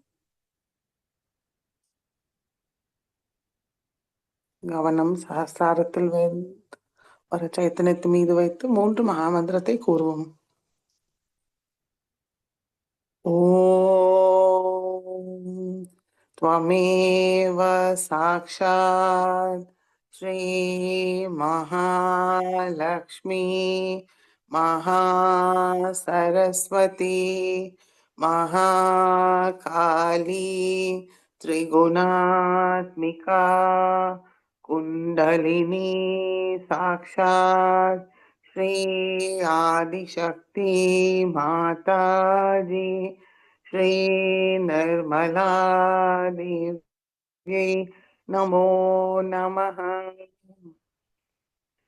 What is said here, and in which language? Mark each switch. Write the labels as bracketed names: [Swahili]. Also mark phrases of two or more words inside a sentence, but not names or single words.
[Tamil] கவனம் சகஸ்ராரத்தில் ஒரு சைத்தன்யத்து மீது வைத்து 3 மகாமந்திரத்தை கூறுவோம். [Sanskrit] ஓம் त्वमेव साक्षात् श्री महालक्ष्मी महासरस्वती महाकाली त्रिगुणात्मिका कुण्डलिनी साक्षात् श्री आदिशक्ति माताजी श्री निर्मला देव्यै नमो नमः.